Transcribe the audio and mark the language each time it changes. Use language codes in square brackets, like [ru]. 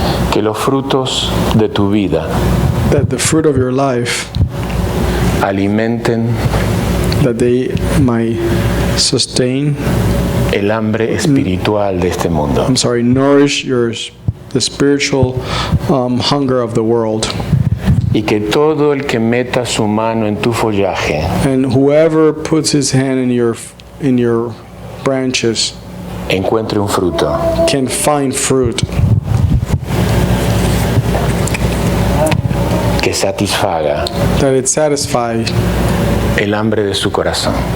[es] Que los frutos de tu vida [en] That the fruit of your life, [es] alimenten [en] that they might sustain, [es] el hambre espiritual de este mundo. [en] nourish the spiritual hunger of the world. [es] Y que todo el que meta su mano en tu follaje [en] And whoever puts his hand in your branches [es] encuentre un fruto. [en] can find fruit [es] Que satisfaga [en] that it satisfies [es] el hambre de su corazón.